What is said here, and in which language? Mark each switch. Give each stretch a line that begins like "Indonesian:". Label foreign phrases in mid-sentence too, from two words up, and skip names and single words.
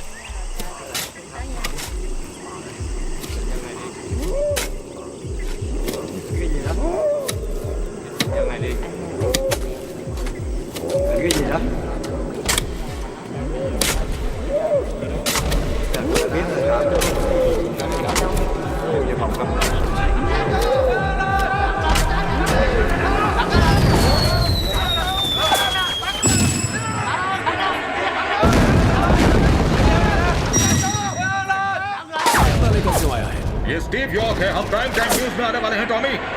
Vietnamese: Cái gì đó? Giờ này đi. Cái gì đó? Biết rồi hả? Về phòng không?
Hindi: ये स्टीव यॉर्क है। हम
English: prime time news
Hindi: में आने वाले हैं, टॉमी।